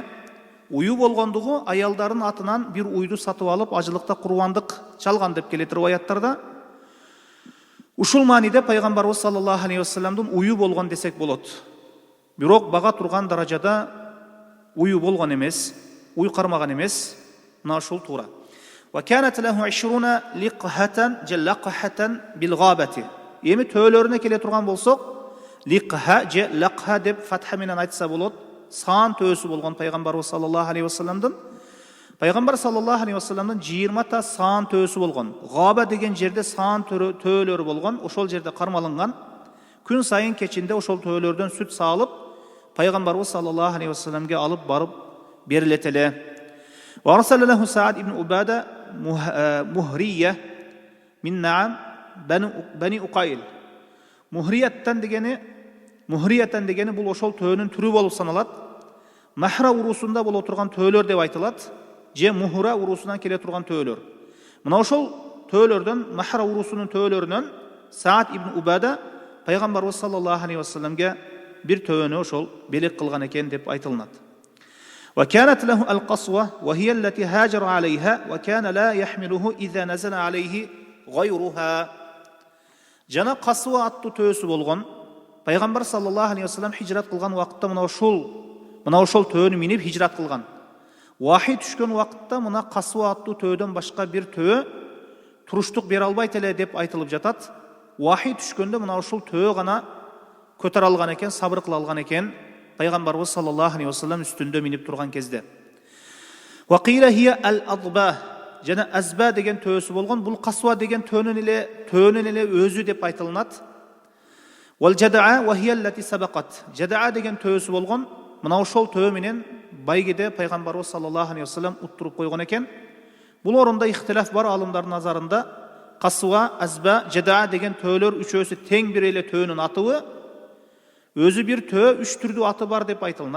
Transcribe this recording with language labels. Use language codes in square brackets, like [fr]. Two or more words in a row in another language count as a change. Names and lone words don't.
[ky] Уйу болгондугу аялдардын атынан бир уйду сатып алып, ажылыкта курбандык чалган деп келет риваяттарда. Ушул мааниде пайгамбарыбыз [ar] صلى الله عليه وسلم [ky] уйу болгон десек болот. Бирок бага турган даражада уйу болгон эмес, уй кармаган эмес. Мына ушул туура. [ar] وكانت له 20 لقحة جلقحة بالغابة. [ky] Эми төөлөрүнө келе турган болсок, лиқха же лақха деп фатха менен айтса болот. Сан төөсү болгон пайгамбарыбыз [ar] صلى الله عليه وسلم. [ky] Пайгамбар [ar] صلى الله عليه وسلم [ky] 20 та сан төөсү болгон. Габа деген жерде сан төөлөрү болгон, ошол жерде кармалынган. Күн сайын кечинде ошол төөлөрдөн сүт саалып, пайгамбарыбыз [ar] صلى الله عليه وسلم [ky] алып барып берилет эле. [ar] وأرسل له سعد بن عبادة مهرية من نعم بني عقيل. [ky] Muhriyatan degeni бул ошол төөнүн түрү болуп саналат. Махра урусунда боло турган төөлөр деп айтылат. Же мухра урусунан келе турган төөлөр. Мына ошол төөлөрдөн, Махра урусунун төөлөрүнөн Саат ибн Убада пайгамбарыбыз [ar] صلى الله عليه وسلم [ky] бир төөнү ошол белек кылган экен деп айтылат. [ar] وكانت له القصواء وهي التي هاجر عليها وكان لا يحمله إذا نزل عليه غيرها. [ky] Жана Касва аттуу төөсү болгон. Пайгамбар [ar] صلى الله عليه وسلم [ky] хижрат кылган вакытта мына ошол төөнү минип хижрат кылган. Вахий түшкөн вакытта мына Касва аттуу төөдөн башка бир төө туруштук бере албайт эле деп айтылып жатат. Вахий түшкөндө мына ошол төө гана көтөрө алган экен, сабыр кыла алган экен. Пайгамбарыбыз [ar] صلى الله عليه وسلم [ky] үстүндө минип турган кезде. [ar] وقيل هي العضباء. [ky] Жана азба деген төөсү болгон. Бул Касва деген төөнүн эле өзү деп айтылат. [ar] والجدعاء وهي التي سبقت. [ky] Jada'a деген төөсү болгон. Мына ошол төө менен байгеде пайгамбарыбыз [ar] صلى الله عليه وسلم [ky] уттуруп койгон экен. Бул орунда ихтилаф бар алымдардын назарында. Касва, азба, jada'a деген төөлөр үчөөсү тең бир эле төөнүн атыбы. Өзү бир төө, үч түрдүү аты бар деп айтылат.